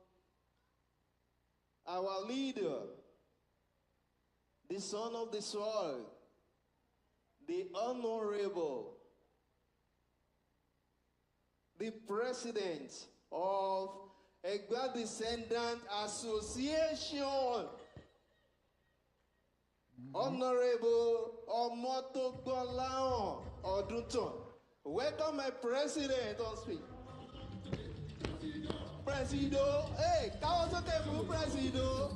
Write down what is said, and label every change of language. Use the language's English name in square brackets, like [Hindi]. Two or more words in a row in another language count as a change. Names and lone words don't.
[English] our leader, the son of the soil, the Honorable, the President of EGBA Descendant Association, Honorable Omotogbolahan Odunton. Welcome, my President on speak. Presido, [Yoruba] hey, káwọn sókè fún Presido.